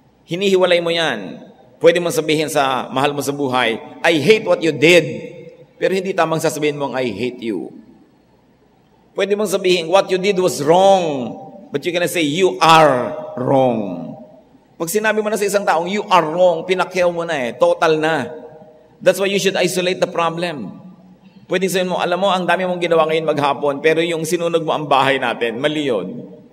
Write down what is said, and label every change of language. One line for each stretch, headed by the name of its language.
Filipino: Hinihiwalay mo yan. Pwede mong sabihin sa mahal mo sa buhay,
English: I hate what you did.
Filipino: Pero hindi tamang sasabihin mong,
English: I hate you.
Filipino: Pwede mong sabihin,
English: what you did was wrong. But you're gonna say, you are wrong.
Filipino: Pag sinabi mo na sa isang taong,
English: you are wrong,
Filipino: pinakyaw mo na eh. Total na.
English: That's why you should isolate the problem.
Filipino: Pwede sabihin mo, alam mo, ang dami mong ginawa ngayon maghapon, pero yung sinunog mo ang bahay natin, mali yun.